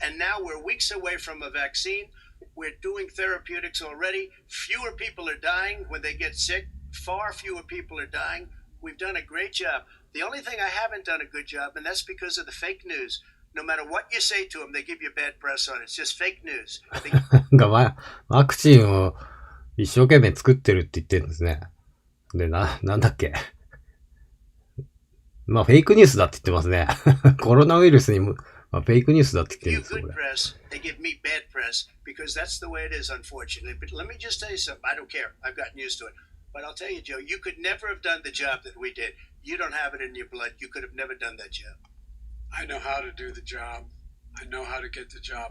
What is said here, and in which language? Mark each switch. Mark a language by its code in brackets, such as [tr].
[en] And now we're weeks away from a vaccine. We're doing therapeutics already. Fewer people are dying when they get sick. Far fewer people are dying. We've done a great job. The only thing I haven't done a good job, and that's because of the fake news. No matter what you say to them, they give you bad press on it. It's just fake news. [ja] ワクチンを一生懸命作ってるって言ってるんですね。で、なんだっけ。まあ、フェイクニュースだって言ってますね。コロナウイルスにも、まあ、フェイクニュースだって言ってるんですよ、これ。 [en] Press, they give me bad press because that's the way it is, unfortunately. But let me just tell you something. I don't care. I've gotten used to it. But I'll tell you, Joe, you could never have done the job that we did. You don't have it in your blood. You could have never done that job. I know how to do the job. I know how to get the job